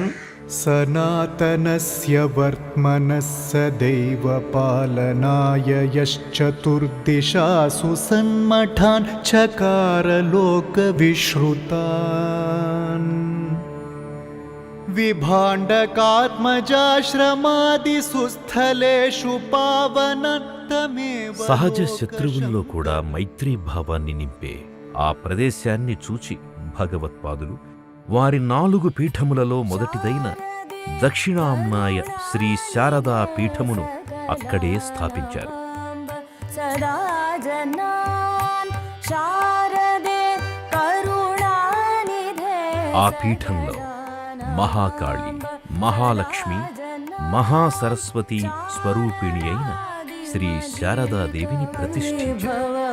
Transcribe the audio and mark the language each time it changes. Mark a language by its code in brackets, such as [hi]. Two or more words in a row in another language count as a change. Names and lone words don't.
[sa] सनातनस्य वर्त्मनः सदैव पालनाय यश्चतुर्दिशासु सन्मठान् चकार लोकविश्रुतान्. विभाण्डकात्मजाश्रमादिषु स्थलेषु पावनन्तमेव [te] సహజ శత్రువుల్లో కూడా మైత్రీ భావాన్ని నింపే ఆ ప్రదేశాన్ని చూచి భగవత్పాదులు వారి 4 పీఠములలో మొదటిదైన దక్షిణామ్నాయ శ్రీ శారదా పీఠమును అక్కడే స్థాపించారు. ఆ పీఠంలో మహాకాళి, మహాలక్ష్మి, మహాసరస్వతి స్వరూపిణి అయిన శ్రీ శారదాదేవిని ప్రతిష్ఠించారు.